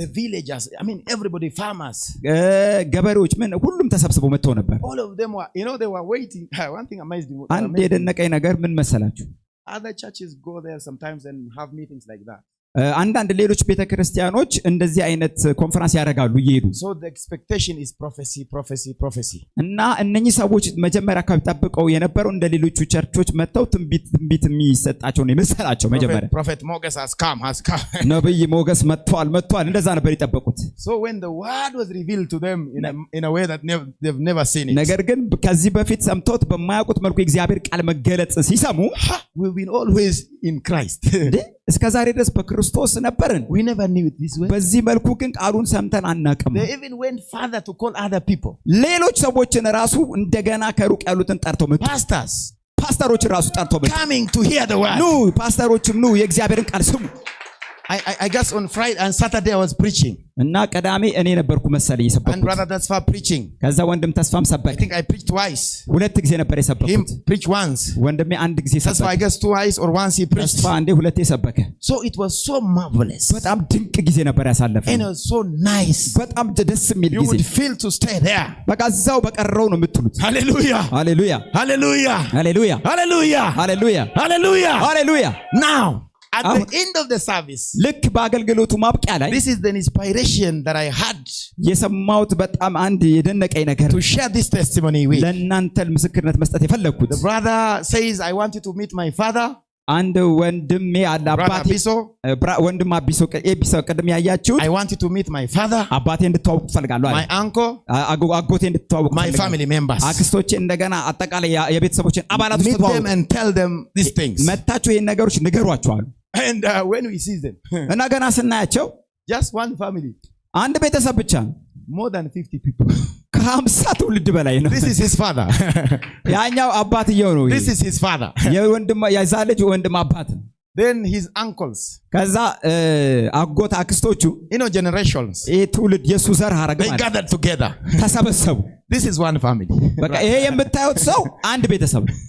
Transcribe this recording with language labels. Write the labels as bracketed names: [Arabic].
[English] The villagers, I mean everybody, farmers. [Amharic] ገበሬዎች ምን ሁሉም ተሰብስበው መጥተው ነበር። [English] All of them were, they were waiting. One thing amazed me. [Amharic] አንድ የደነቀኝ ነገር ምን መሰላችሁ? [English] Other churches go there sometimes and have meetings like that. [Amharic] አንዳንድ ሌሎች ቤተክርስቲያኖች እንደዚህ አይነት ኮንፈረንስ ያደርጋሉ እየሄዱ። [English] So the expectation is prophecy. [Amharic] እና እነኚህ ሰዎች መጀመሪያ አካባቢ ጠብቀው የነበረው እንደ ሌሎቹ ቸርቾች መጥተው ትንቢት የሚሰጣቸው ነው የመሰላቸው መጀመሪያ። [English] Prophet Moses has come. [Amharic] ነብይ ሞገስ መጥቷል እንደዛ ነበር የጠበቁት። [English] So when the word was revealed to them in a way that they've never seen it. [Amharic] ነገር ግን ከዚህ በፊት ሰምተውት በማያውቁት መልኩ የእግዚአብሔር ቃል መገለጽ ሲሰሙ [English] we've been always in Christ. [Amharic] እስከዛሬ ድረስ በክርስቶስ ነበርን። [English] We never knew it this way. [Amharic] በዚህ መልኩ ግን ቃሉን ሰምተን አናውቅም። [English] They even went further to call other people. [Amharic] ሌሎች ሰዎችን ራሱ እንደገና ከሩቅ ያሉትን ጠርተው መጡ። ፓስተሮችን ራሱ ጠርተው መጡ። [English] Coming to hear the word. [Amharic] ኑ ፓስተሮችም ኑ የእግዚአብሔርን ቃል ስሙ። [English] I guess on Friday and Saturday I was preaching. [Amharic] እና ቀዳሜ እኔ ነበርኩ መሰለኝ የሰበኩት። [English] And brother Tasfa preaching. [Amharic] ከዛ ወንድም ተስፋም ሰበከ። [English] I think I preached twice. [Amharic] ሁለት ጊዜ ነበር የሰበኩት። [English] Him preach once. [Amharic] ወንድሜ አንድ ጊዜ ሰበከ። [English] Tasfa I guess twice or once he preached. [Amharic] ተስፋ አንዴ ሁለቴ ሰበከ። [English] So it was so marvelous. [Amharic] በጣም ድንቅ ጊዜ ነበር ያሳለፈው። [English] And it was so nice. [Amharic] በጣም ደስ የሚል [English] You [Amharic] ጊዜ። [English] would feel to stay there. [Amharic] በቃ እዛው በቀረው ነው የምትሉት። [English] Hallelujah. [Amharic] ሃሌሉያ [English] Hallelujah. [Amharic] ሃሌሉያ [English] Hallelujah. [Amharic] ሃሌሉያ [English] Hallelujah. [Amharic] ሃሌሉያ። [English] Now at the end of the service, [Amharic] ልክ በአገልግሎቱ ማብቂያ ላይ [English] this is the inspiration that I had [Amharic] የሰማሁት በጣም አንድ የደነቀኝ ነገር [English] to share this testimony with. [Amharic] ለእናንተ ምስክርነት መስጠት የፈለግኩት። [English] The brother says, I want you to meet my father. [Amharic] አንድ ወንድሜ አለ አባቴ ወንድም አቢሶ ቅድም ያያችሁት [English] I want you to meet my father. [Amharic] አባቴ እንድትዋወቁ ፈልጋለሁ አለ። [English] My uncle. [Amharic] አጎቴ እንድትዋወቁ [English] my family members. [Amharic] አክስቶቼ እንደገና አጠቃላይ የቤተሰቦችን አባላቶች [English] meet them and tell them these things. [Amharic] መታችሁ ይሄን ነገሮች ንገሯቸው አሉ። [English] And when we see them [Amharic] እና ገና ስናያቸው [English] just one family, [Amharic] አንድ ቤተሰብ ብቻ ነው። [English] more than 50 people. [Amharic] ከ50 ትውልድ በላይ ነው። [English] This is his father. [Amharic] ያኛው አባትየው ነው። [English] This is his father. [Amharic] የወንድም ያዛ ልጅ ወንድም አባት ነው። [English] Then his uncles. [Amharic] ከዛ አጎት አክስቶቹ [English] generations. [Amharic] ይሄ ትውልድ የሱ ዘር ሐረግ ማለት [English] they gathered together. [Amharic] ተሰበሰቡ። [English] This is one family. [Amharic] በቃ ይሄ የምታዩት ሰው አንድ ቤተሰብ ነው።